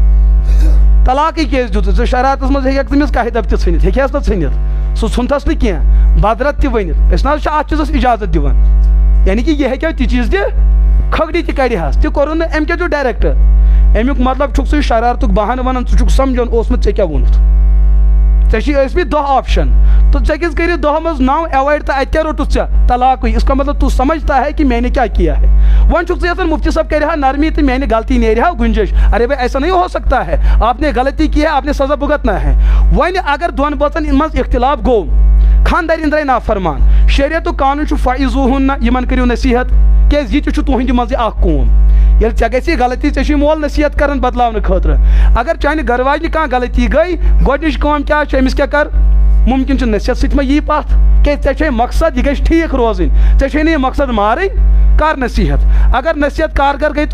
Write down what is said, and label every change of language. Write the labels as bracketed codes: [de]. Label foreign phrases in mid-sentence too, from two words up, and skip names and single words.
[ks] طلاقٕے کیٛازِ دِتُتھ ژٕ شرارتَس منٛز ہیٚککھ تٔمِس کاہہِ دَب تہِ ژھٕنِتھ ہیٚکہس نہٕ ژھٕنِتھ سُہ ژھُنتھَس نہٕ کینٛہہ بدرت تہِ ؤنِتھ أسۍ نہ حظ چھِ اَتھ چیٖزَس اِجازت دِوان [ur] یعنی کہ یہ ہے کیا [ks] تی چیز تہ کھگڑی تہ کڑِ ہس تہ کورُن نہٕ أمۍ کیٛاہ چھُ ڈائریکٹ امیُک مطلب چھُکھ ژٕ شرارتُک بہانہٕ ونان ژٕ چھُکھ سمجھان اوسمُت ژےٚ کیٛاہ ووٚنُتھ ژےٚ چھی ٲسمٕتۍ 10 آپشن تو ژےٚ کِس کٔرِتھ 10 منٛز 9 ایوایڈ تہٕ اَتہِ کیٛاہ روٚٹُتھ ژےٚ طلاقٕے [ur] اس کا مطلب تو سمجھتا ہے کہ میں نے کیا کیا ہے [ks] وۄنۍ چھُکھ ژٕ یژھان مفتی صاحب کرِ ہا نرمی تہٕ میانہِ غلطی نیرِ ہا گنجائش [ur] ارے بھائی ایسا نہیں ہو سکتا ہے آپ نے غلطی کی ہے آپ نے سزا بھگتنا ہے [ks] وۄنۍ اگر دۄن بٲژن منٛز اختلاف گوٚو خاندارین درٛاے نافرمان شریعتُک قانوٗن چھُ فعظوٗہُن یِمن کٔرِو نصیحت کیٛازِ یہِ تہِ چھُ تُہنٛدِ منٛزٕ اکھ قوم ییٚلہِ ژےٚ گژھی غلطی ژےٚ چھُے مول نصیحت کران بدلاونہٕ خٲطرٕ اگر چانہِ گرٕ واجنہِ کانٛہہ غلطی گٔے گۄڈنِچ کٲم کیٛاہ چھِ أمِس کیٛاہ کر ممکن چھُ نصیحت سۭتۍ ما یی پتھ کیٛازِ ژےٚ چھے مقصد یہِ گژھِ ٹھیٖک روزٕنۍ ژےٚ چھے نہٕ یہِ مقصد مارٕنۍ کر نصیحت اگر نصیحت کارگر گٔے تہٕ